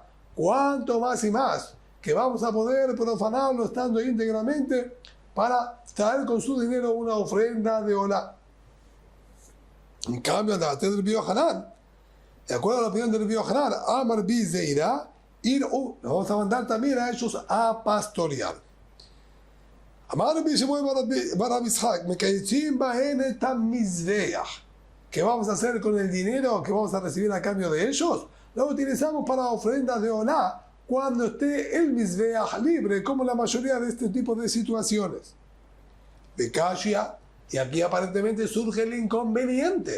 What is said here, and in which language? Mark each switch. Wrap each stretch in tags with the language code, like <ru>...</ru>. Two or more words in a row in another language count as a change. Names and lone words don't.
<es>Cuanto más y más que vamos a poder profanarlo estando íntegramente para traer con su dinero una ofrenda de Olá. En cambio, de Rabbi Yohanan, de acuerdo a la opinión de Rabbi Yohanan, Amar Bi Zeira, nos vamos a mandar también a ellos a pastorear.</es> <he>אמר רבי שמואל בר רבי יצחק, מקיצים בהן את המזבח.</he> <es>¿Qué vamos a hacer con el dinero que vamos a recibir a cambio de ellos? Lo utilizamos para ofrendas de Olá cuando esté el mizbeach libre, como la mayoría de este tipo de situaciones. De Kashia, y aquí aparentemente surge el inconveniente.</es>